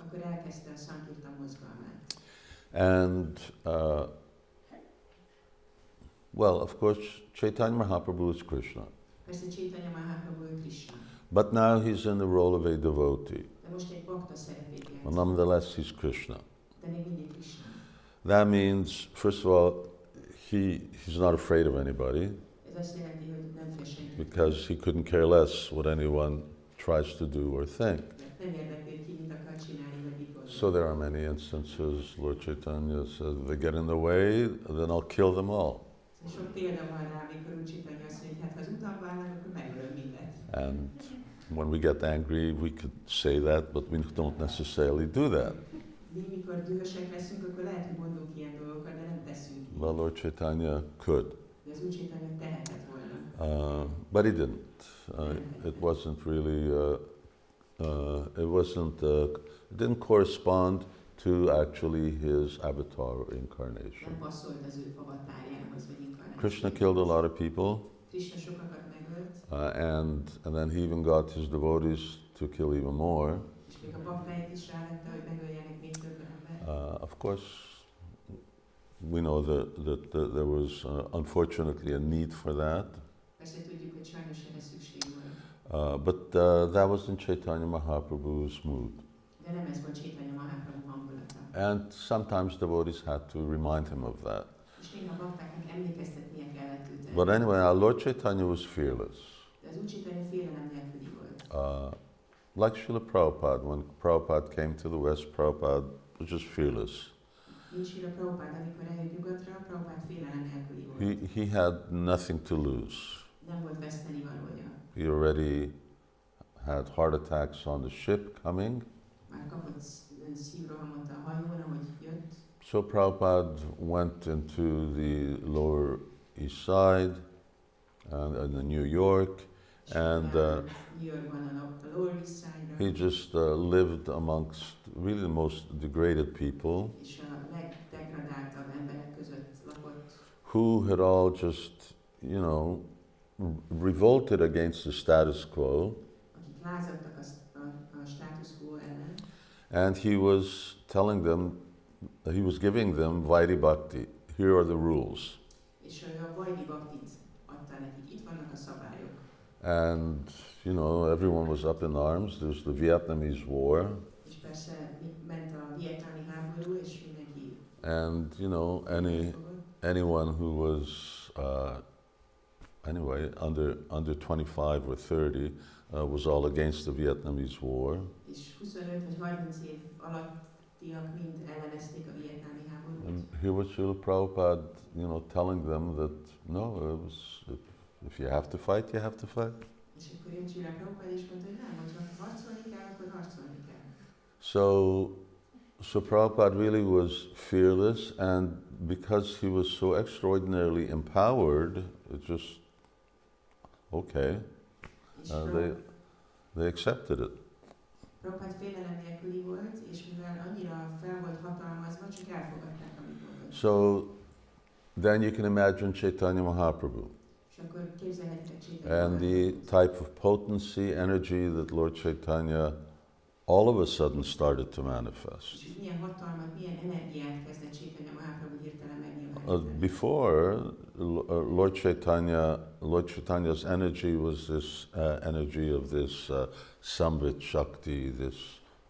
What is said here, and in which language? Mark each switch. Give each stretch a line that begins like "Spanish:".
Hungarian: akkor elkezdte a Sankirtan mozgalmát.
English: And well, of course, Caitanya Mahaprabhu is Krishna.
Hungarian: Persze Caitanya Mahaprabhu ő Krishna.
English: But now he's in the role of a devotee.
Hungarian: De most egy bakta szerepét játszik.
English: Well, nonetheless, he's Krishna.
Hungarian: De még mindig Krishna.
English: That means, first of all, he's not afraid of anybody
Hungarian: Ez azt jelenti, hogy nem fél senkit.
English: because he couldn't care less what anyone tries to do or think.
Hungarian: Nem érdekli, ki mit akar csinálni, vagy mit gondol.
English: So there are many instances, Lord Chaitanya says, they get in the way, then I'll kill them all.
Hungarian: Sok példa van rá, amikor úgy Chaitanya azt mondja, hogy hát ha az utamban állnak, akkor megölöm mindet.
English: And when we get angry, we could say that, but we don't necessarily do that.
Hungarian: Mi, mikor dühösek leszünk, akkor lehet, hogy mondunk ilyen dolgokat, de nem teszünk így.
English: Well, Lord Chaitanya could,
Hungarian: De az úgy Chaitanya tehetett volna.
English: but he didn't. It wasn't really, it didn't correspond to actually his avatar or incarnation.
Hungarian: Nem passzolt az ő avatárjához, vagy inkarnációhoz.
English: Krishna killed a lot of people,
Hungarian: Krishna sokakat megölt,
English: and then he even got his devotees to kill even more.
Hungarian: és még a baktáit is rávette, hogy megöljenek még több ember.
English: Of course, we know that there was unfortunately a need for that,
Hungarian: Persze tudjuk, hogy sajnos erre szükség volt.
English: but that wasn't Chaitanya Mahaprabhu's mood.
Hungarian: De nem ez volt Chaitanya Mahaprabhu hangulata.
English: And sometimes devotees had to remind him of that.
Hungarian: És néha baktáknak emlékeztetnie kellett őt.
English: But anyway, our Lord Chaitanya was fearless.
Hungarian: De az úgy Chaitanya félelem nélküli volt.
English: Like Srila Prabhupada, when Prabhupada came to the West, Prabhupada was just fearless.
Hungarian: Mint Srila Prabhupada, amikor eljött nyugatra, Prabhupada félelem nélküli volt.
English: He had nothing to lose.
Hungarian: Nem volt veszteni valója.
English: He already had heart attacks on the ship coming.
Hungarian: Már kapott szívrohamot a hajón, ahogy jött.
English: So Prabhupada went into the Lower East Side and in New York, and
Hungarian: New Yorkban a Lower East Side-ra.
English: he just lived amongst really the most degraded people
Hungarian: És a legdegradáltabb emberek között lakott,
English: who had all just, you know, revolted against the status quo,
Hungarian: akik lázadtak a status quo ellen,
English: and he was telling them, he was giving them Vaidhi Bhakti. Here are the rules.
Hungarian: és ő a Vaidhi Bhaktit adta nekik. Itt vannak a szabályok.
English: And, you know, everyone was up in arms. There's the Vietnamese War.
Hungarian: És persze ment a vietnámi háború, és mindenki
English: And, you know, anyone who was, anyway, under 25 or 30 was all against the Vietnamese War.
Hungarian: és 25 vagy 30 év alattiak mind ellenezték a vietnámi háborút.
English: And here was Srila Prabhupada, you know, telling them that, no, it was, if you have to fight, you have to fight.
Hungarian: És akkor jött Srila Prabhupada és mondta, hogy nem, hogyha harcolni kell, akkor harcolni kell.
English: So Prabhupada really was fearless, and because he was so extraordinarily empowered, it just, okay,
Hungarian: És
English: they accepted it.
Hungarian: Prabhupada félelem nélküli volt, és mivel annyira fel volt hatalmazva, csak elfogadták, amit mondott.
English: So then you can imagine Caitanya Mahaprabhu
Hungarian: És akkor képzelhetitek Chaitanya
English: and the
Hungarian: Mahaprabhut.
English: type of potency, energy that Lord Chaitanya all of a sudden started to manifest.
Hungarian: És hogy milyen hatalmat, milyen energiát kezdett Chaitanya Mahaprabhu hirtelen megnyilvánítani.
English: Before, Lord Chaitanya's energy was this energy of this Samvit Shakti, this